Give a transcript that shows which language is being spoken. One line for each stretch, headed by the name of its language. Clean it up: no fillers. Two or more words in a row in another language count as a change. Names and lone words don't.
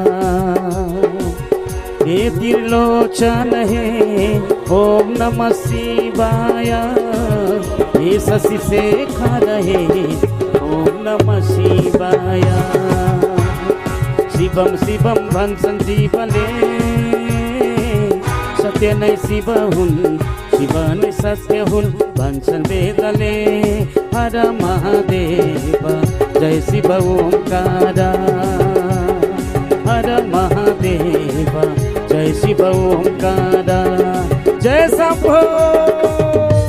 Sanskrit: हे त्रिलोचन हे ओम नमः शिवाय हे शशि शेखर हे ओम नमः शिवाय
Nepali: शिवम शिवम भन्छन् शिवले सत्य नै शिव हुन् शिव नै सत्य हुन् भन्छन् वेदले हर महादेव जय शिव ओंकार हर महादेव जय शिव ओंकार जय शंभो